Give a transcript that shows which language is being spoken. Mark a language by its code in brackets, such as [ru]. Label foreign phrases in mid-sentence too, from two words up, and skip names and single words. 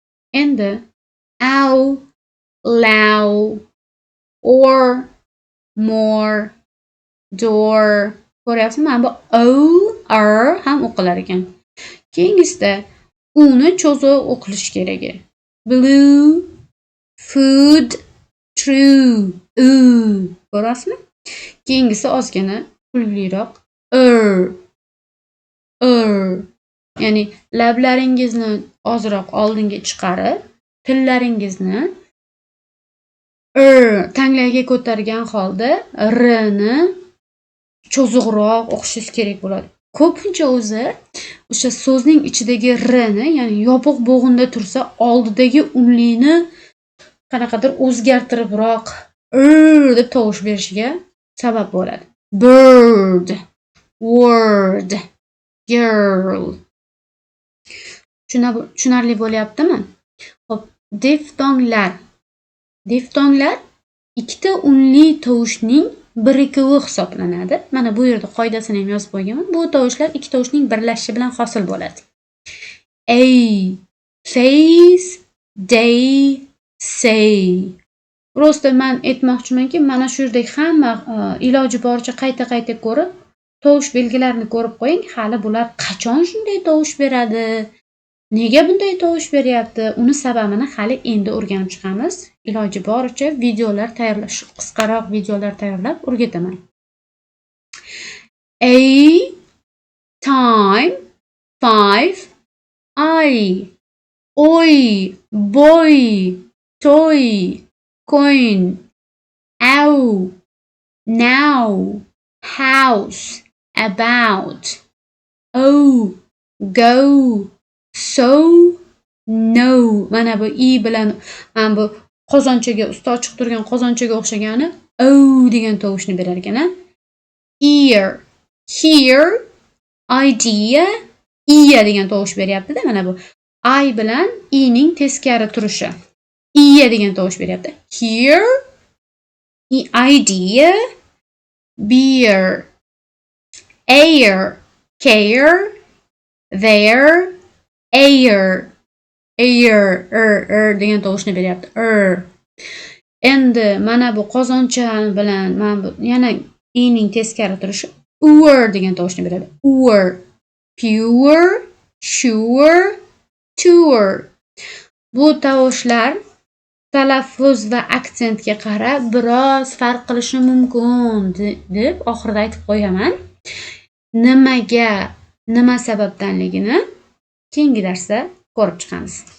[en] Endi ow, low, or, more, door. [uz] Ko'ryapsizmi? Mana bu ham o'qilar ekan. Keyingisida uni cho'zib o'qilishi kerak. [en] Blue, food, true, [uz] ko'rasizmi? Keyingisi ozgina kulguliroq. Ya'ni lablaringizni ozroq oldinga chiqarib, tillaringizni tanglayga ko'targan holda r ni cho'ziqroq o'qishingiz kerak bo'ladi. Ko'pincha o'zi o'sha so'zning ichidagi r ni, ya'ni yopiq bo'g'inda tursa, oldidagi unlini qanaqadir o'zgartiribroq deb tovush berishiga sabab bo'ladi. [en] Bird, word, girl. [uz] Tushunarli bo'lyaptimi? Xo'p, diftonglar ikkita unli tovushning birikuvi hisoblanadi. Mana bu yerda qoidasini ham yozib qo'yganman. Bu tovushlar ikki tovushning birlashishi bilan hosil bo'ladi. [en] A, says, they, say. [uz] Prosta men aytmoqchimanki, mana shu yerdagi hamma iloji boricha qayta-qayta ko'rib, tovush belgilarini ko'rib qo'ying. Hali bular qachon shunday tovush beradi? Nega bunday tovush beryapti? Uni sababini hali endi o'rganib chiqamiz. Iloji boricha videolar tayyorlash, qisqaroq videolar tayyorlab o'rgataman. [en] A, time, 5, I, oi, boy, toy, coin, ow, now, house, about, oh, go, so, no. [uz] Mana bu i bilan mana bu qozonchaga, usti ochiq turgan qozonchaga o'xshagani degan tovushni berar ekan. [en] Ear, hear, idea, [uz] iya degan tovush beryapti-da. Mana bu I bilan i ning teskari turishi. Iya degan tovush beryapti. [en] Hear, idea, beer, air, care, there, air [uz] degan tovushni beryapti. Endi mana bu qozoncha bilan mana bu yana i ning teskari turishi degan tovushni beradi. [en] Pure, sure, tour. [uz] Bu tovushlar talaffuz va aksentga qarab biroz farq qilishi mumkin deb oxirida aytib qo'yaman. Nima sababdanligini keyingi darsda ko'rib chiqamiz.